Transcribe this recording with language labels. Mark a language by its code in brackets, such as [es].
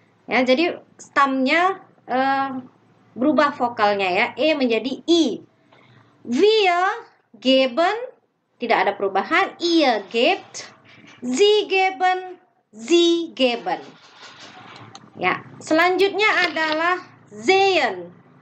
[id] Ya, jadi stamnya berubah vokalnya ya, menjadi i. [de] Wir geben [id] tidak ada perubahan, [de] ihr gebt, sie geben, sie geben. [id] Ya, selanjutnya adalah sehen.